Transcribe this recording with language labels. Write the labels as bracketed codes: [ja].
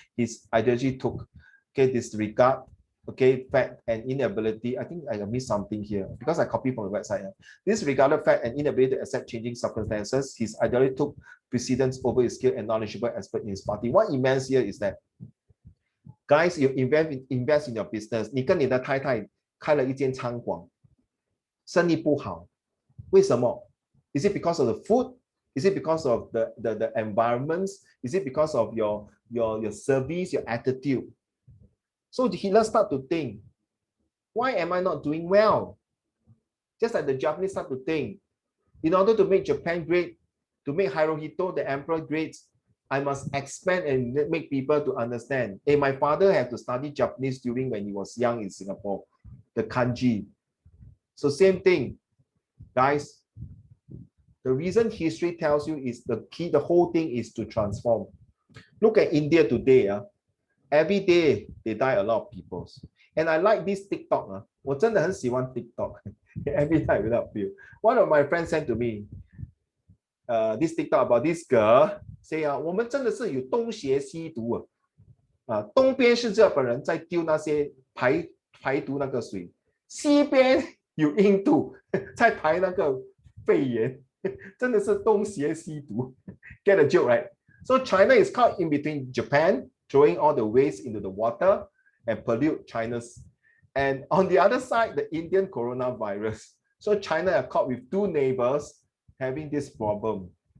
[en] His ideology took, okay, disregard, okay, fact and inability. I think I missed something here because I copied from the website. This regarded fact and inability to accept changing circumstances. His ideology took precedence over his skilled and knowledgeable expert in his party. What it means here is that, guys, you invest in your business. [zh] 你跟你的太太开了一间餐馆，生意不好，为什么？ [en] Is it because of the food? Is it because of the environments? Is it because of your service, your attitude? So Hitler start to think, why am I not doing well? Just like the Japanese start to think, in order to make Japan great, to make Hirohito the emperor great, I must expand and make people to understand. Hey, my father had to study Japanese during when he was young in Singapore, the kanji. So same thing, guys. The reason history tells you is the key, the whole thing is to transform. Look at India today. Every day they die a lot of people. And I like this TikTok. [zh] 我真的很喜欢 TikTok. [en] Every time without fail. One of my friends sent to me this TikTok about this girl. [zh] Say 我们真的是有东邪西毒东边是日本人在丢那些排毒那个水，西边有印度在排那个肺炎。真的是东邪西毒 [en] Get a joke, right? So China is caught in between Japan, throwing all the waste into the water and pollute China's. And on the other side, the Indian coronavirus. So China are caught with two neighbors having this problem.